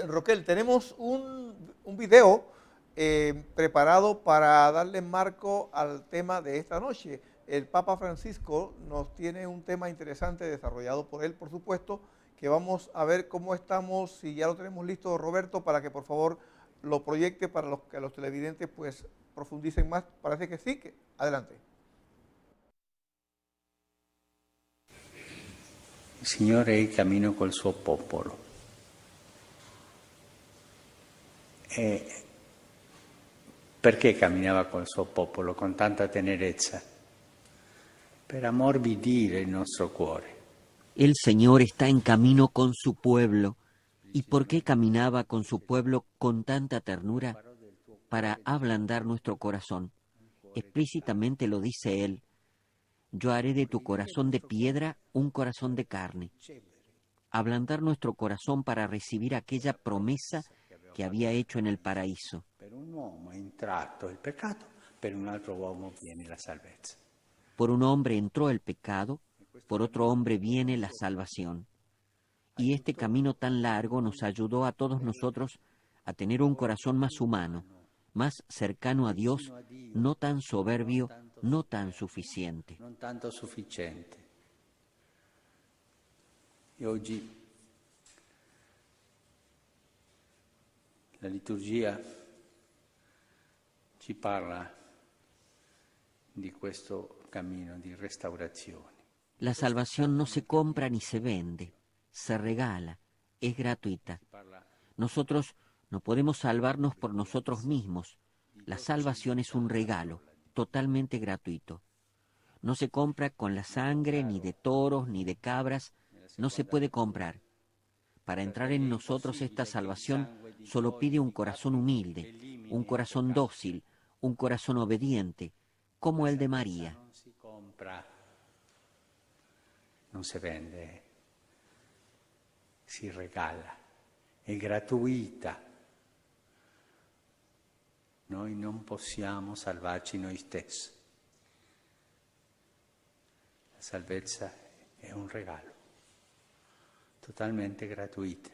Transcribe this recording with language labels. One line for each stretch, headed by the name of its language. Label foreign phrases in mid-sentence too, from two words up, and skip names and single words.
Spanish: Roquel, tenemos un video preparado para darle marco al tema de esta noche. El Papa Francisco nos tiene un tema interesante desarrollado por él, por supuesto, que vamos a ver cómo estamos, si ya lo tenemos listo, Roberto, para que por favor lo proyecte para que los televidentes pues profundicen más. Parece que sí, adelante.
Italian: Il Signore è in cammino col suo popolo e perché camminava col suo popolo con tanta tenerezza? Per ammorbidire il nostro cuore.
Spanish: El Señor está en camino con su pueblo. ¿Y por qué caminaba con su pueblo con tanta ternura? Para ablandar nuestro corazón. Explícitamente lo dice Él. Yo haré de tu corazón de piedra un corazón de carne. Ablandar nuestro corazón para recibir aquella promesa que había hecho en el paraíso.
Italian: Per un uomo è entrato il peccato, per un altro uomo viene la salvezza.
Spanish: Por un hombre entró el pecado, por otro hombre viene la salvación. Y este camino tan largo nos ayudó a todos nosotros a tener un corazón más humano, más cercano a Dios, no tan soberbio, no tan suficiente.
Italian: Non tanto sufficiente. E oggi la liturgia ci parla di questo cammino di restaurazione.
Spanish: La salvación no se compra ni se vende, se regala, es gratuita. Nosotros no podemos salvarnos por nosotros mismos. La salvación es un regalo, totalmente gratuito. No se compra con la sangre ni de toros ni de cabras, no se puede comprar. Para entrar en nosotros esta salvación solo pide un corazón humilde, un corazón dócil, un corazón obediente, como el de María.
Italian: Non si compra, non si vende, si regala, è gratuita. Noi non possiamo salvarci noi stessi. La salvezza è un regalo, totalmente gratuito.